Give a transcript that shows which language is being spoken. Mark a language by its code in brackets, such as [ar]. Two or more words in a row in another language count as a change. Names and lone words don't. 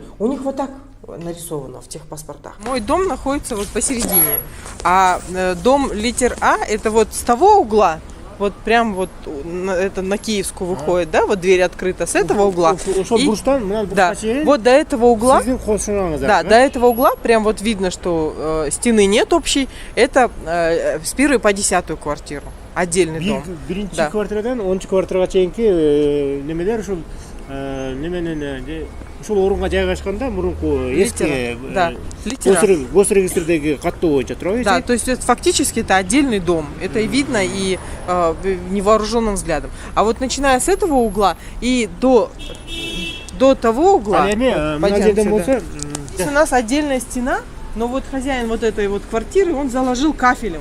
[ru] У них вот так нарисовано в техпаспортах. Мой дом находится вот посередине, а дом литер А, это вот с того угла, вот прям вот это на Киевскую выходит, да, вот дверь открыта с этого угла. Вот до этого угла, до этого угла прям вот видно, что стены нет общей, это с 1 по 10 квартиру, отдельный дом. [ky] Биринчи квартирадан 10 квартирага чейинки немелер ушул ушул орунга жайгашканда мурунку эски госрегистрдеги каттоо боюнча туурабы? [ru] Да, то есть это, фактически это отдельный дом. Это видно и невооруженным взглядом. А вот начиная с этого угла и до того угла, здесь у нас отдельная стена, но вот хозяин вот этой вот квартиры, он заложил кафелем.